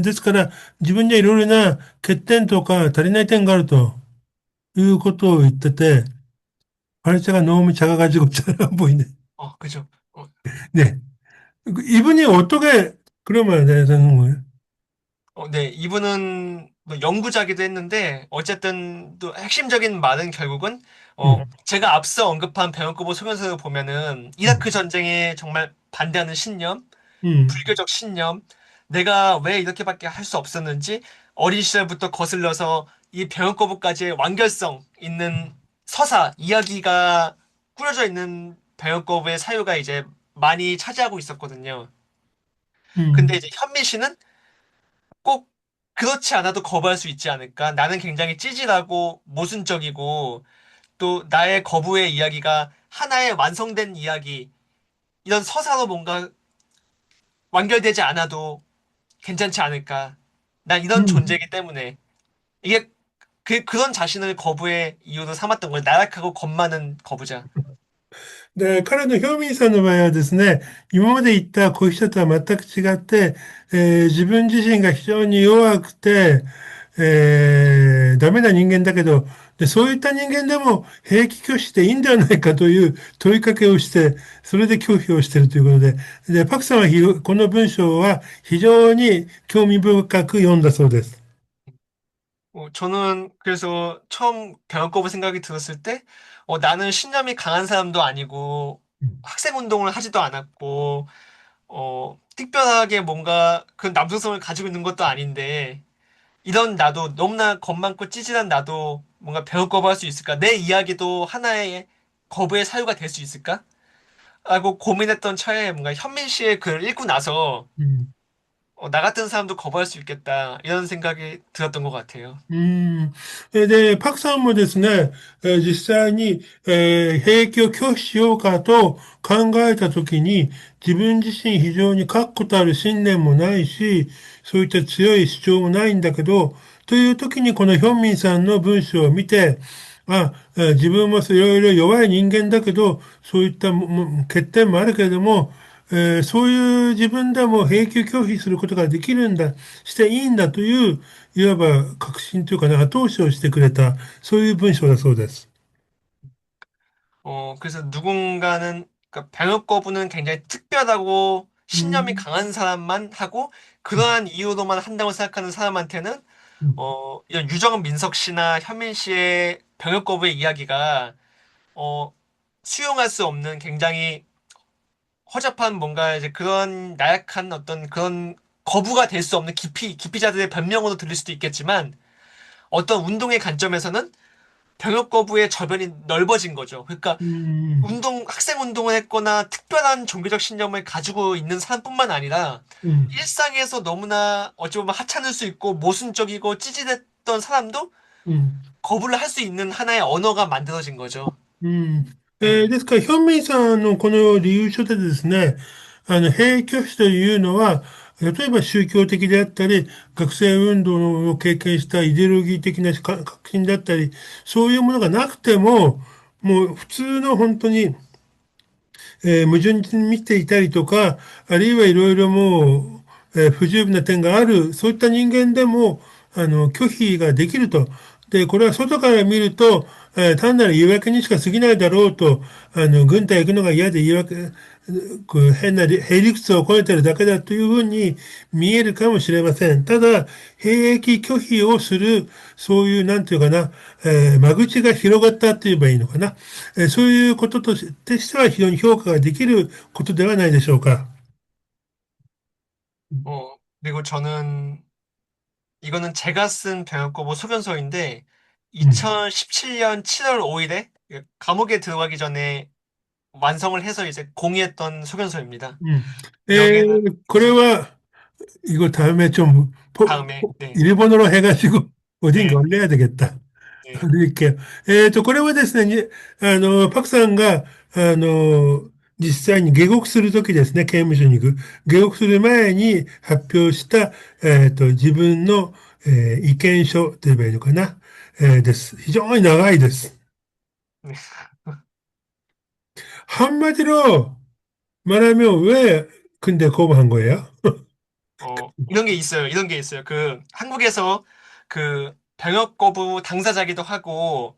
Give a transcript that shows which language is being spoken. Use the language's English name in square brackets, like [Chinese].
[Japanese] ですから、自分にはいろいろな欠点とか足りない点があるということを言ってて、 [Korean] 발자가 너무 작아가지고 잘 안 보이네. 그죠. 네. 이분이 어떻게 그러면 되는 거예요? 네, 이분은 뭐 연구자기도 했는데, 어쨌든 또 핵심적인 말은 결국은, 음, 제가 앞서 언급한 배영구보 소견서를 보면은, 이라크 음, 전쟁에 정말 반대하는 신념, 음, 불교적 신념, 내가 왜 이렇게밖에 할 수 없었는지, 어린 시절부터 거슬러서 이 배영거부까지의 완결성 있는 서사, 이야기가 꾸려져 있는 배영거부의 사유가 이제 많이 차지하고 있었거든요. 근데 음, 이제 현미 씨는 꼭 그렇지 않아도 거부할 수 있지 않을까? 나는 굉장히 찌질하고 모순적이고 또 나의 거부의 이야기가 하나의 완성된 이야기, 이런 서사로 뭔가 완결되지 않아도 괜찮지 않을까? 난 이런 음. 존재이기 때문에 이게 그런 자신을 거부의 이유로 삼았던 거예요. 나약하고 겁 많은 거부자. [Japanese] で、彼のヒョーミンさんの場合はですね、今まで言ったこういう人とは全く違って、自分自身が非常に弱くて、ダメな人間だけど、で、そういった人間でも兵役拒否していいんではないかという問いかけをして、それで拒否をしているということで、で、パクさんはこの文章は非常に興味深く読んだそうです。 [Korean] 저는 그래서 처음 병역거부 생각이 들었을 때, 나는 신념이 강한 사람도 아니고, 학생 운동을 하지도 않았고, 특별하게 뭔가 그 남성성을 가지고 있는 것도 아닌데, 이런 나도, 너무나 겁 많고 찌질한 나도 뭔가 병역거부 할 수 있을까? 내 이야기도 하나의 거부의 사유가 될 수 있을까? 라고 고민했던 차에 뭔가 현민 씨의 글을 읽고 나서, [Japanese] うん。 [Korean] 나 같은 사람도 거부할 수 있겠다. 이런 생각이 들었던 것 같아요. [Japanese] うん。で、パクさんもですね、実際に、兵役を拒否しようかと考えたときに、自分自身非常に確固たる信念もないし、そういった強い主張もないんだけど、というときにこのヒョンミンさんの文章を見て、自分もいろいろ弱い人間だけど、そういった欠点もあるけれども、そういう自分でも兵役を拒否することができるんだ、していいんだという、いわば確信というかね、後押しをしてくれた、そういう文章だそうです。 [Korean] 그래서 누군가는, 그러니까 병역 거부는 굉장히 특별하고 신념이 음, 강한 사람만 하고 음, 그러한 이유로만 한다고 생각하는 사람한테는 음, 이런 유정은 민석 씨나 현민 씨의 병역 거부의 이야기가 어, 수용할 수 없는 굉장히 허접한 뭔가 이제 그런 나약한 어떤 그런 거부가 될 수 없는 기피자들의 변명으로 들릴 수도 있겠지만 어떤 운동의 관점에서는 병역 거부의 저변이 넓어진 거죠. 그러니까 음, 학생 운동을 했거나 특별한 종교적 신념을 가지고 있는 사람뿐만 아니라 음, 일상에서 너무나 어찌 보면 하찮을 수 있고 모순적이고 찌질했던 사람도 음. 거부를 할 수 있는 하나의 언어가 만들어진 거죠. [Japanese] うん。 [Korean] 네. [Japanese] ですから、ヒョンミンさんのこの理由書でですね、兵役拒否というのは、例えば宗教的であったり、学生運動を経験したイデオロギー的な革新だったり、そういうものがなくても、もう普通の本当に矛盾に満ちていたりとか、あるいはいろいろもう、不十分な点がある、そういった人間でも、拒否ができると。で、これは外から見ると、単なる言い訳にしか過ぎないだろうと、軍隊行くのが嫌で言い訳、こう変なへ理屈をこねてるだけだというふうに見えるかもしれません。ただ、兵役拒否をする、そういう、なんていうかな、間口が広がったと言えばいいのかな。そういうこととしては非常に評価ができることではないでしょうか。 [Korean] 그리고 저는 이거는 제가 쓴 병역거부 소견서인데 [Japanese] うん。 [Korean] 2017년 7월 5일에 감옥에 들어가기 전에 완성을 해서 이제 공유했던 소견서입니다. [Japanese] うん。 [Korean] 여기에는 [Japanese] これは, [Korean] 이거 다음에 좀, 다음에 네, 일본어로 해가지고, 어딘가 네, 올려야 되겠다. 네, 드릴게요. [Japanese] これはですね、パクさんが、実際に下獄するときですね、刑務所に行く。下獄する前に発表した、自分の、意見書と言えばいいのかな、です。非常に長いです。 [Korean] 네. 한마디로 말하면 왜 근데 거부한 거예요? 이런 게 있어요. 이런 게 있어요. 그 한국에서 그 병역 거부 당사자기도 하고